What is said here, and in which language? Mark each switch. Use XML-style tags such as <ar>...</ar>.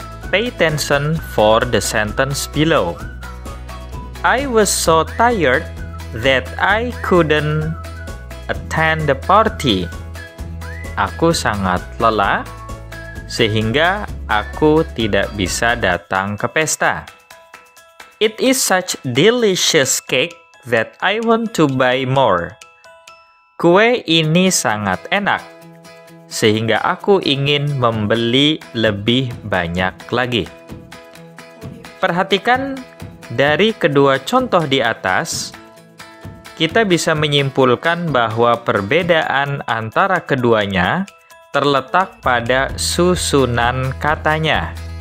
<en>Pay attention for the sentence below. I was so tired that I couldn't attend the party.</en> <id>Aku sangat lelah sehingga aku tidak bisa datang ke pesta.</id> <en>It is such delicious cake that I want to buy more.</en> <id>Kue ini sangat enak sehingga aku ingin membeli lebih banyak lagi. Perhatikan dari kedua contoh di atas, kita bisa menyimpulkan bahwa perbedaan antara keduanya terletak pada susunan katanya.</id>